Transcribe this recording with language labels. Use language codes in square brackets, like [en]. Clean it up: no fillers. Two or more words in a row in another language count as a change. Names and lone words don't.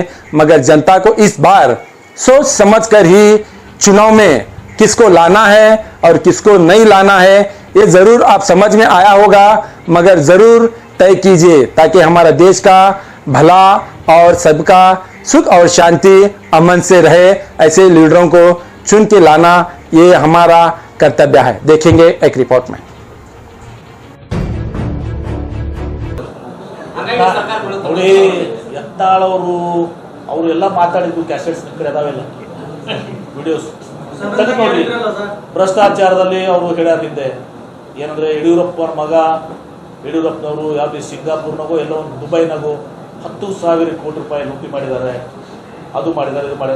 [hi] मगर जनता को इस बार सोच समझ कर ही चुनाव में किसको लाना है और किसको नहीं लाना है, ये जरूर आप समझ में आया होगा, मगर जरूर तय कीजिए ताकि हमारा देश का भला और सबका सुख और शांति अमन से रहे। ऐसे लीडरों को चुन के लाना ये हमारा कर्तव्य है। देखेंगे एक रिपोर्ट में। [kn] ನೋಡಿ ಎತ್ತಾಳವರು ಅವರೆಲ್ಲ ಮಾತಾಡಿದ್ದು ಕ್ಯಾಸೆಟ್ಸ್ ನಿಮ್ಮ ಕಡೆ ಅದಾವೆಲ್ಲ ವಿಡಿಯೋಸ್ ತೆಗೆದು ನೋಡಿ. ಭ್ರಷ್ಟಾಚಾರದಲ್ಲಿ ಅವರು ಹೇಳ್ಯಾರಿದ್ದೆ ಏನಂದ್ರೆ ಯಡಿಯೂರಪ್ಪನ ಮಗ ಯಡಿಯೂರಪ್ಪನವರು ಯಾವ್ದು ಸಿಂಗಾಪುರ್ನಾಗೋ ಎಲ್ಲೋ ಒಂದು ದುಬೈನಾಗೋ 10,000 ಕೋಟಿ ರೂಪಾಯಿ ಲೂಟಿ ಮಾಡಿದ್ದಾರೆ, ಅದು ಮಾಡಿದ್ದಾರೆ, ಇದು ಮಾಡಿದ್ದಾರೆ.